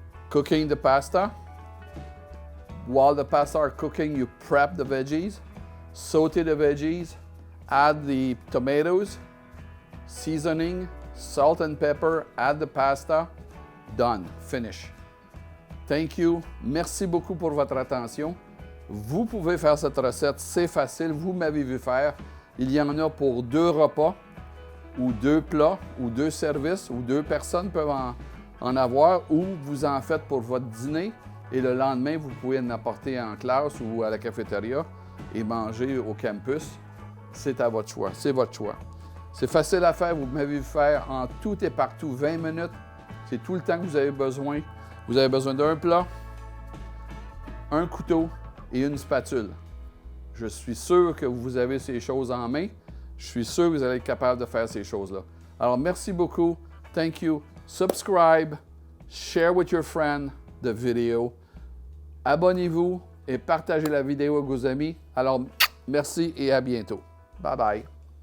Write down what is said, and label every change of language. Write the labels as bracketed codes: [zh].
[en] Cooking the pasta. While the pasta are cooking, you prep the veggies, saute the veggies, add the tomatoes, seasoning, salt and pepper, add the pasta. Done. Finish. Thank you. [fr] Merci beaucoup pour votre attention. Vous pouvez faire cette recette, c'est facile. Vous m'avez vu faire. Il y en a pour 2 repas, ou 2 plats, ou 2 services, ou 2 personnes peuvent en avoir, ou vous en faites pour votre dîner, et le lendemain, vous pouvez en apporter en classe ou à la cafétéria et manger au campus. c'est à votre choix. C'est votre choix. C'est facile à faire. Vous m'avez vu faire en tout et partout 20 minutes. C'est tout le temps que vous avez besoin. Vous avez besoin d'un plat, un couteau et une spatule. Je suis sûr que vous avez ces choses en main. Je suis sûr que vous allez être capable de faire ces choses-là. Alors, merci beaucoup. [en] Thank you. Subscribe. Share with your friend the video. [fr] Abonnez-vous et partagez la vidéo avec vos amis. Alors, merci et à bientôt. Bye bye.